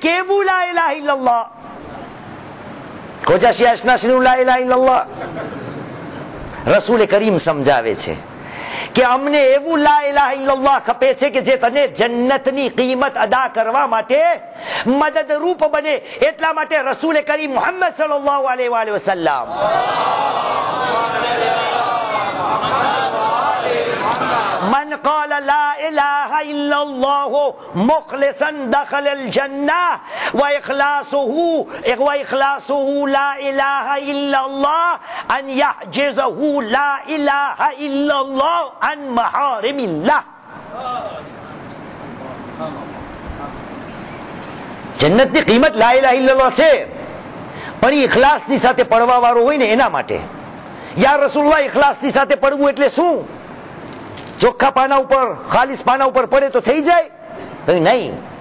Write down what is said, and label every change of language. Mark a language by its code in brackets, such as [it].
[gu] કેવું લા ઇલાહા ઇલ્લલ્લાહ? ખોજા શિયાશનાશનું લા ઇલાહા ઇલ્લલ્લાહ. રસૂલ કરીમ સમજાવે છે કે અમને એવું લા ઇલાહા ઇલ્લલ્લાહ ખપે છે કે જે તને જન્નતની કિંમત અદા કરવા માટે મદદરૂપ બને. એટલા માટે રસૂલ કરીમ મુહમ્મદ સલ્લલ્લાહુ અલૈહિ વસલ્લમ [ar] من قال لا إله إلا الله مخلصا دخل الجنة وإخلاصه لا إله إلا الله أن يحجزه لا إله إلا الله عن محارم الله. [gu] જન્નતની કિંમત લા ઇલાહા ઇલ્લલ્લાહ છે, પણ ઇખલાસની સાથે પડવા વાળો હોય ને એના માટે. યા રસૂલુલ્લાહ, ઇખલાસની સાથે પડવું એટલે શું? ચોખ્ખા પાના ઉપર, ખાલીસ પાના ઉપર પડે તો થઈ જાય? નહીં.